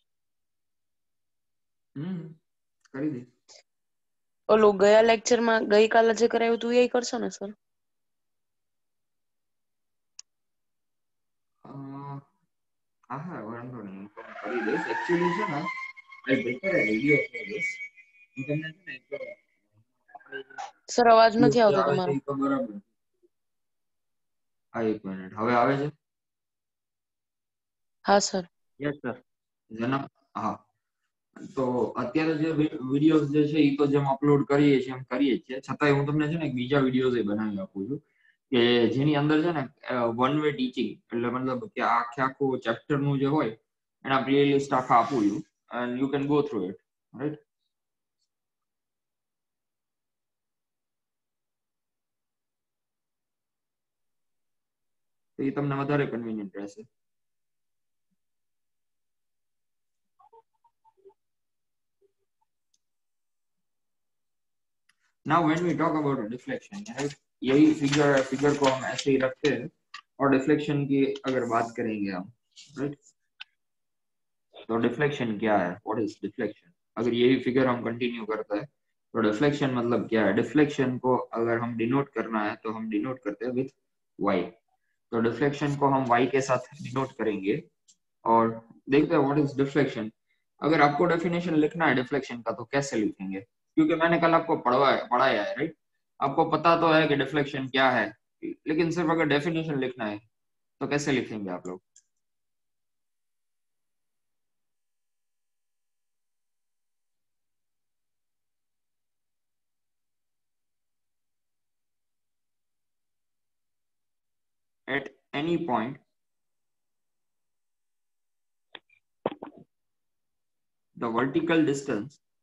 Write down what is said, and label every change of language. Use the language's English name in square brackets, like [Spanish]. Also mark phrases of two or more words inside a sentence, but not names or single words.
[Gujarati] કરી દે. ઓલું ગયા લેક્ચર માં ગઈકાલે જે કરાવ્યું હતું એ કરશો ને સર? હા વાંધો નહીં, હું કરી દઈશ. [English] एक्चुअली [Gujarati] છે ને [English] I prefer a video for this. [Gujarati] હું તમને છે ને સર અવાજ નથી આવતો તમારો. બરાબર. હા 1 મિનિટ, હવે આવે છે? હા સર. [English] yes sir. [Gujarati] જેના હા, તો અત્યારે જે વિડિયોઝ જે છે એ તો જેમ અપલોડ કરીએ છીએ એમ કરીએ છીએ, છતાંય હું તમને છે ને એક બીજા વિડિયોઝ એ બનાવી આપું છું કે જેની અંદર છે ને [English] one way teaching [Gujarati] એટલે મતલબ કે આખે આખું ચેપ્ટર નું જે હોય એના પ્લેલિસ્ટ આખા આપું છું [English] and you can go through it, right? [Gujarati] તો એ તમને વધારે કન્વીનિયન્ટ રહેશે. [English] Now when we talk about a deflection, right? [Hindi] यही फिगर को हम ऐसे ही रखते हैं और डिफ्लेक्शन की अगर बात करेंगे हम, राइट? तो डिफ्लेक्शन क्या है? [English] what is deflection? [Hindi] अगर यही फिगर हम कंटिन्यू करते हैं तो डिफ्लेक्शन मतलब क्या है? डिफ्लेक्शन को अगर हम डिनोट करना है तो हम डिनोट करते हैं विथ y. तो डिफ्लेक्शन को हम y के साथ डिनोट करेंगे और देखते हैं [English] what is deflection. [Hindi] अगर आपको डेफिनेशन लिखना है डिफ्लेक्शन का तो कैसे लिखेंगे? क्योंकि मैंने कल आपको पढ़ाया है, राइट? आपको पता तो है कि डिफ्लेक्शन क्या है, लेकिन सिर्फ अगर डेफिनेशन लिखना है तो कैसे लिखेंगे आप लोग? [English] At any point the vertical distance